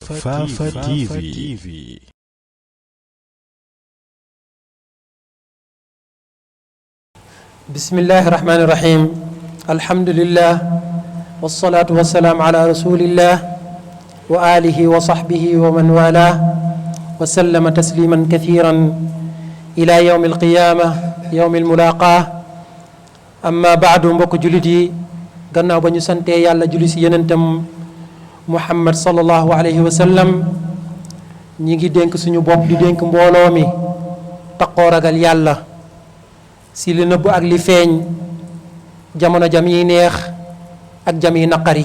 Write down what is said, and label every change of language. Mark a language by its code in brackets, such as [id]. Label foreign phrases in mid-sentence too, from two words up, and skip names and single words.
[ar] Fafa TV. بسم الله الرحمن الرحيم. الحمد لله والصلاة والسلام على رسول الله وعلى آله وصحبه ومن والى وسلم تسليما كثيرا إلى يوم القيامة يوم الملاقاة. أما بعد, [wo] mbokk jullit yi, gannaaw ba ñu santee yàlla julli si yenentam Muhammad [ar] صلى الله عليه وسلم, [wo] ñi ngi dénk suñu bopp di dénk mbooloo mi taqoo ragal yàlla si li nëbb ak li feeñ, jamono jam yi neex ak jam yi naqari.